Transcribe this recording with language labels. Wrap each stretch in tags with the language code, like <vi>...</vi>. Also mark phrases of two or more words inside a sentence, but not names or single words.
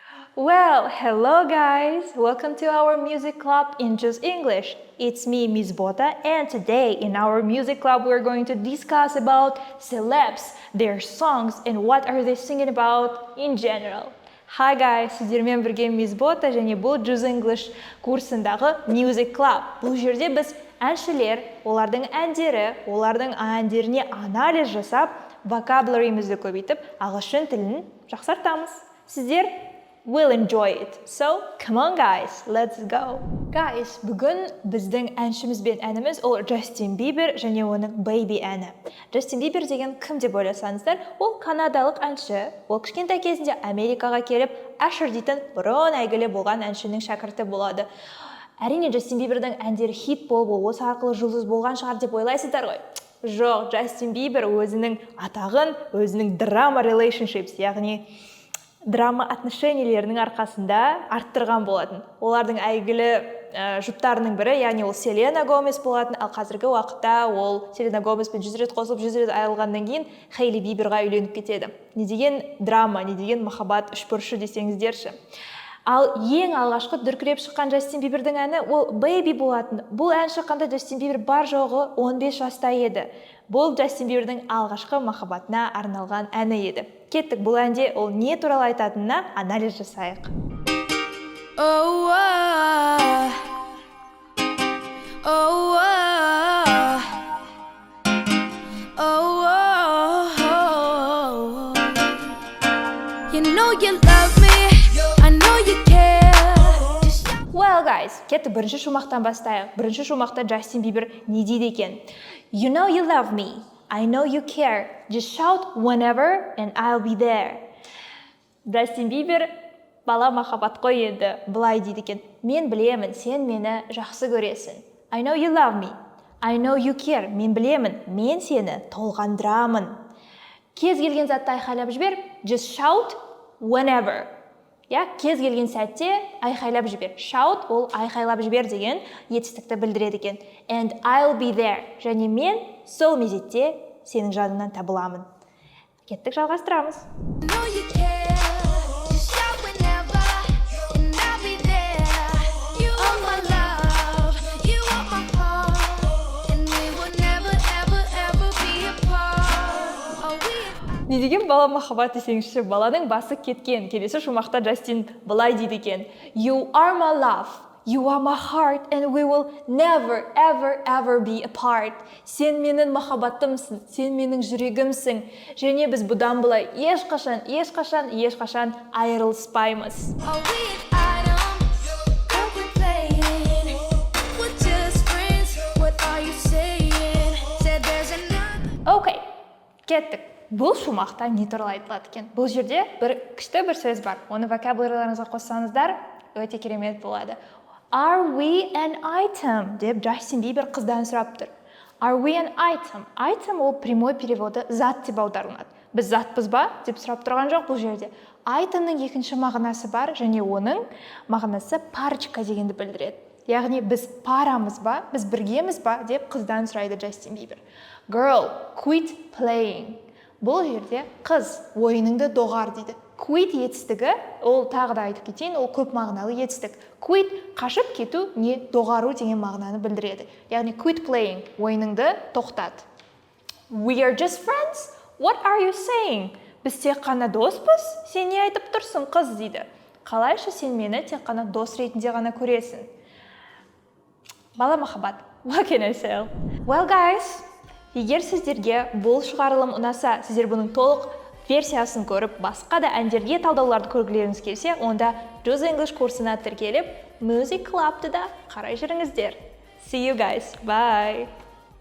<en>Well, hello guys! Welcome to our music club in Just English. It's me, Miss Bota, and today in our music club we're going to discuss about celebs, their songs, and what are they singing about in general. Hi guys,</en> <kk>сіздермен бірге Miss Bota және бұл Just English курсындағы</kk> <en>music club.</en> <kk>Бұл жерде біз әншілер, олардың әндеріне анализ жасап, vocabulary'мізді көбейтіп, ағылшын тілін жақсартамыз.</kk> <en>Сіздер will enjoy it. So, come on guys, let's go. Guys,</en> <kk>бүгін біздің әншіміз бен әніміз ол Джастин Бибер және оның Baby әні. Джастин Бибер деген кім деп ойласаңыздар, ол канадалық әнші. Ол кішкентай кезінде Америкаға келіп, Asher дейтін бұрын әйгілі болған әншінің шәкірті болады. Әрине, Джастин Бибердің әндері хит болып, осы арқылы жұлдыз болған шығар деп ойлайсыздар ғой. Жоқ, Джастин Бибер өзінің атағын, өзінің</kk> <en>drama relationships,</en> <kk>яғни драма отношенияларының арқасында арттырған болатын. Олардың әйгілі жұптарының бірі, яғни ол Селена Гомес болатын, ал қазіргі уақытта ол Селена Гомеспен 100 рет қосылып, 100 рет айырылғаннан кейін Хейли Биберға үйленіп кетеді. Не деген драма, не деген махаббат үшбұрышы десеңіздерші. Ал ең алғашқы дүркіреп шыққан Джастин Бибердің әні ол Baby болатын. Бұл ән шыққанда Джастин Бибер бар жоғы 15 жаста еді. Бұл Джастин Бибердің алғашқы махаббатына арналған әні еді. Кеттік, бұл әнде ол не туралы айтатынына анализ жасайық.</kk> <en>You know you love me, I know you care. Well guys,</en> <kk>кеттік бірінші шумақтан бастайық. Бірінші шумақта Джастин Бибер не дейді екен?</kk> <en>You know you love me, I know you care. Just shout whenever and I'll be there.</en> <kk>Джастин Бибер бала махаббат қой енді, былай дейді екен. Мен білемін, сен мені жақсы көресің.</kk> <en>I know you love me, I know you care.</en> <kk>Мен білемін, мен сені толғандырамын. Кез келген затты айқайлап жібер.</kk> <en>Just shout whenever.</en> <kk>Кез келген сәтте айқайлап жібер. Shout ол айқайлап жібер деген етістікті білдіреді екен.</kk> <en>And I'll be there.</en> <kk>Және мен сол мезетте сенің жаныңнан табыламын. Кеттік, жалғастырамыз.</kk> <en>I know you care. Just shout whenever and I'll be there. You are my love, you are my heart, and we will never ever ever be apart. Oh,</en> <kk>Не деген бала махаббат десеңізші, баланың басы кеткен. Келесі шумақта Джастин былай дейді екен.</kk> <en>You are my love, you are my heart, and we will never ever ever be apart.</en> <kk>Сен менің махаббатымсың, сен менің жүрегімсің. Және біз бұдан былай ешқашан айырылыспаймыз.</kk> <en>Oh, we an item, what we playing? We're just friends, what are you saying? Said there's another.</en> <kk>Окей, кеттік. Бұл шумақта не туралы айтылады екен? Бұл жерде күшті бір сөз бар. Оны vocabulary'ларыңызға қоссаңыздар, өте керемет болады.</kk> <en>Are we an item?</en> <kk>Деп Джастин Бибер қыздан сұрап тұр.</kk> <en>Are we an item? Item</en> <kk>ол</kk> <ru>прямой переводы</ru> <kk>зат деп аударылады. Біз затпыз ба? Деп сұрап тұрған жоқ бұл жерде. Itemның екінші мағынасы бар, және оның мағынасы парочка дегенді білдіреді. Яғни біз парамыз ба? Біз біргеміз ба? Деп қыздан сұрайды Джастин Бибер.</kk> <en>Girl, quit playing.</en> <kk>Бұл жерде қыз ойыныңды доғар дейді. Quit етістігі, ол тағы да айтып кетейін, ол көп мағыналы етістік. Quit қашып кету, не доғару деген мағынаны білдіреді. Яғни</kk> <en>quit playing,</en> <kk>ойыныңды тоқтат.</kk> <en>We are just friends? What are you saying?</en> <kk>Біз тек қана доспыз? Сен не айтып тұрсың, қыз дейді. Қалайша сен мені тек қана дос ретінде ғана көресің? Бала махаббат.</kk> <en>What can I say? Well guys,</en> <kk>егер сіздерге бұл шығарылым ұнаса, сіздер бұның толық версиясын көріп, басқа да әндерге талдауларды көргілеріңіз келсе, онда Just English курсына тіркеліп, Music Club'ты да қарай жүріңіздер.</kk> <en>See you guys. Bye.</en>